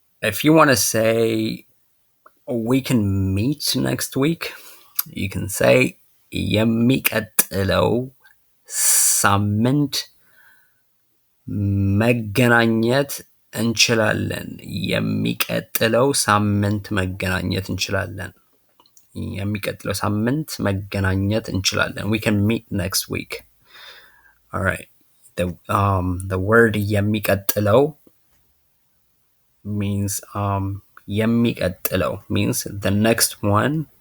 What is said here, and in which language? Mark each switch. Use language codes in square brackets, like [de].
[en] If you want to say we can meet next week, you can say [am] የሚቀጥለው ሳምንት መገናኘት እንችላለን. የሚቀጥለው ሳምንት መገናኘት እንችላለን. የሚቀጥለው ሳምንት መገናኘት እንችላለን. [en] We can meet next week. All right. the word የሚቀጥለው means የሚቀጥለው means the next one.